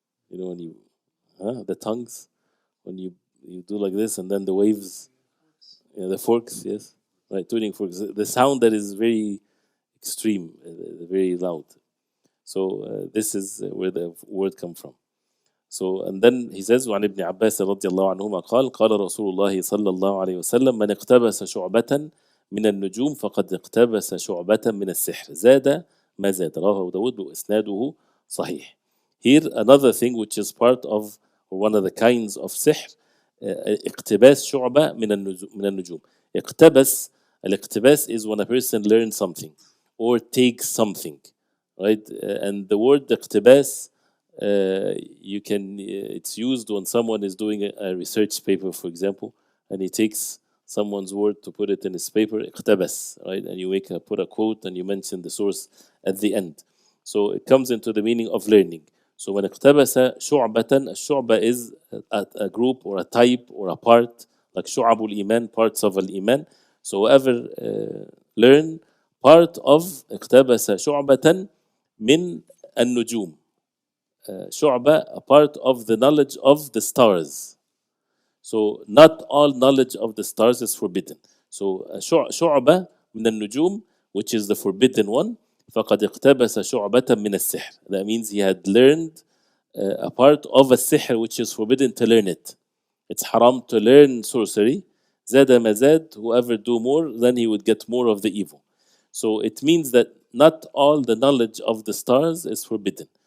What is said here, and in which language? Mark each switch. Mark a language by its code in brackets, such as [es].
[en] You know when you the tongues when you do like this and then the waves, the forks, yes, right, tuning forks. The sound that is very extreme, very loud. So this is where the word come from. So and then he says [ar] وعن ابن عباس رضي الله عنهما قال رسول الله صلى الله عليه وسلم من اقتبس شعبة من النجوم فقد اقتبس شعبة من السحر زاد ما زاد رواه داود وإسناده صحيح. [en] Here another thing which is part of one of the kinds of sihr, [ar] اقتباس شعبة من النجوم. [en] اقتبس, الاقتباس is when a person learns something or takes something, right? And the word اقتباس it's used when someone is doing a research paper, for example, and he takes someone's word to put it in his paper, اقتبس, right? And you put a quote and you mention the source at the end. So it comes into the meaning of learning. So when [ar] اقتبس شعبة, [en] الشعبة is a group or a type or a part, like [ar] شعب الإيمان, [en] parts of الإيمان. So whoever learn part of [ar] اقتبس شعبة من النجوم. [en] شعبة, a part of the knowledge of the stars. So not all knowledge of the stars is forbidden. So [ar] شعبة من النجوم, [en] which is the forbidden one, [ar] فقد اقتبس شعبة من السحر. [en] That means he had learned a part of a sihr which is forbidden to learn it. It's haram to learn sorcery. [ar] زاد ما زاد, [en] whoever do more, then he would get more of the evil. So it means that not all the knowledge of the stars is forbidden.